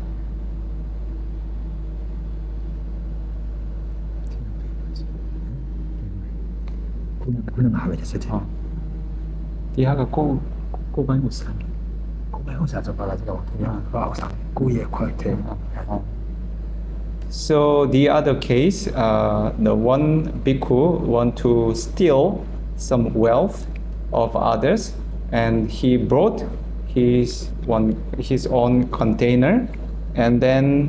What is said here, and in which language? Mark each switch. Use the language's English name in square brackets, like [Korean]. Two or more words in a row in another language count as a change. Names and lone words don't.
[Burmese] ခုနမှာပဲစတဲ့ဒီဟာကကိုပိုင်းဥစ္စာဆိုပါရာဇိကပေါ့ဒီဟာဥစ္စာကိုရဲ့ခွက်တဲ့ [English] So the other case, the one bhikkhu want to steal some wealth of others, and he brought his own container, and then